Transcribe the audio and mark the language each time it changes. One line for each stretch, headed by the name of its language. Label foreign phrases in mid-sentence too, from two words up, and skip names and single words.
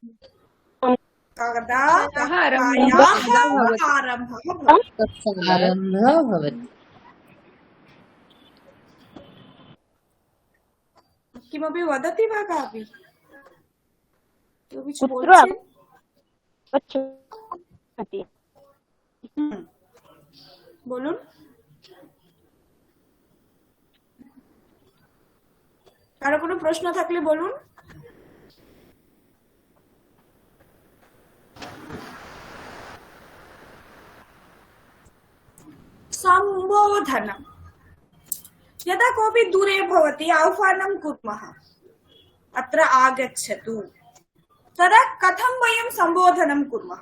Sanskrit: कदा कक्षायाः कक्षायाः आरम्भः भवति। कक्षारम्भः भवति। किमपि वदति वा कापि?
Bangla: किमपि বলছেন? বলুন। কারো কোনো প্রশ্ন থাকলে বলুন।
Sanskrit: सम्बोधनम्। यदा कोऽपि दूरे भवति आह्वानं कुर्मः, अत्र आगच्छतु, तदा कथं वयं सम्बोधनं कुर्मः?